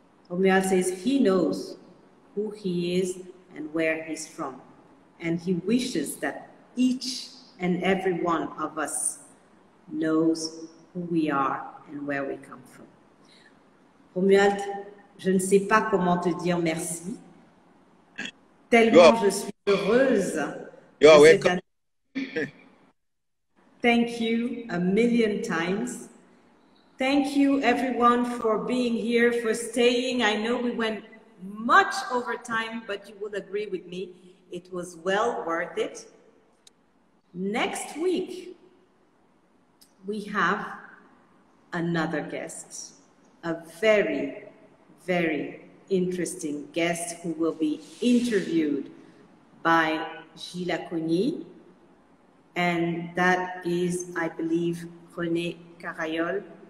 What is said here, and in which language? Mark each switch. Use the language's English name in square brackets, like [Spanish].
[English] Romuald says he knows who he is and where he's from. And he wishes that each and every one of us knows who we are and where we come from. [French] Romuald, je ne sais pas comment te dire merci. Tellement je suis heureuse de cette année. [English] Thank you a million times. Thank you everyone for being here, for staying. I know we went much over time, but you will agree with me, it was well worth it. Next week, we have another guest, a very, very interesting guest who will be interviewed by Gilles Lacogny, and that is, I believe, René Carayol.